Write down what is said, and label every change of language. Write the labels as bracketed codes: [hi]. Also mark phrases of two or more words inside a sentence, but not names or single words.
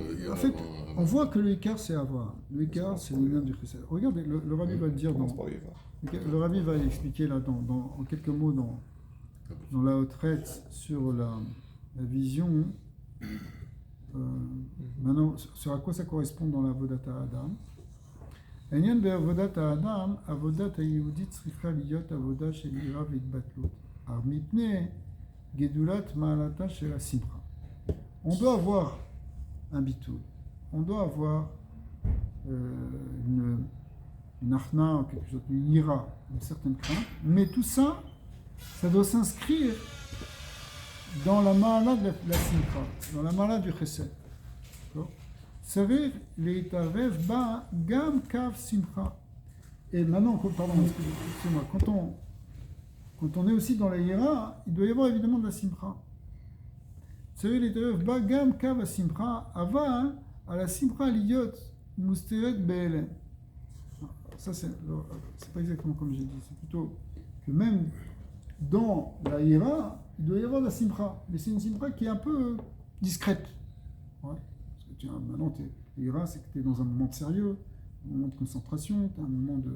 [fr] En fait, on voit que le Icar c'est Avram. Le Icar c'est l'union du Chesed. Regardez, le Rabbi va le dire dans. Le Rabbi va l'expliquer là en quelques mots dans la retraite sur la vision. Maintenant, sur à quoi ça correspond dans la [he] עבודת האדם. העניין בעבודת האדם, עבודת היהודית צריכה להיות עבודה של יראה והתבטלות. מפני גדולת מעלתה של השמחה. [fr] On doit avoir un bitul, on doit avoir une achna, quelque chose, une ira, une certaine crainte, mais tout ça, ça doit s'inscrire dans la ma'ala de la simcha, dans la ma'ala du chesed. [he] צריך להתערב בה גם קו שמחה. [fr] Et maintenant, pardon, excusez-moi, quand on est aussi dans la hiera, il doit y avoir évidemment de la simcha. [he] צריך להתערב בה גם קו השמחה, אבל על השמחה להיות מוסתרת בהלם. [fr] Ça, c'est pas exactement comme j'ai dit, c'est plutôt que même dans la hiera, il doit y avoir de la simcha. Mais c'est une simcha qui est un peu discrète. Ouais. Maintenant, l'ira, c'est que tu es dans un moment de sérieux, un moment de concentration, tu as un moment de.